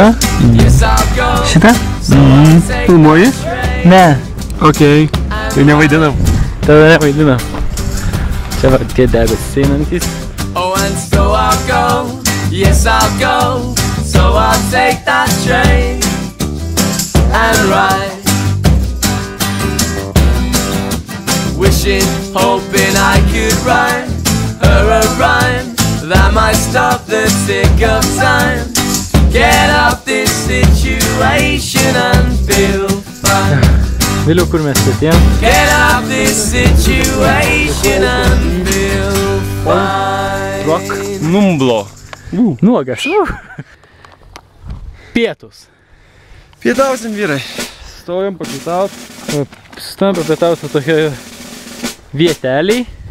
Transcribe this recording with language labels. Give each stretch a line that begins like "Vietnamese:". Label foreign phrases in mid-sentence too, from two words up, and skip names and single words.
Lithuanian: Šitą? Filmuoji? Ne. Okei. Tai nevaidinam. Tada nevaidinam. Čia va tie debesys einantys.
English: Oh, and so I'll go, yes I'll go, so I'll take that train and ride. Wishing, hoping I could write her a rhyme that might stop the tick of time. Get up this situation and feel fine.
Lithuanian: Vėliau, kur mes atėjom?
English: Get up this situation and feel fine. Rock numblo.
Lithuanian: Nuogas. Pietus. Pietausim, vyrai. Stojom papietaut. Stojom papietaut su tokia vieteliai.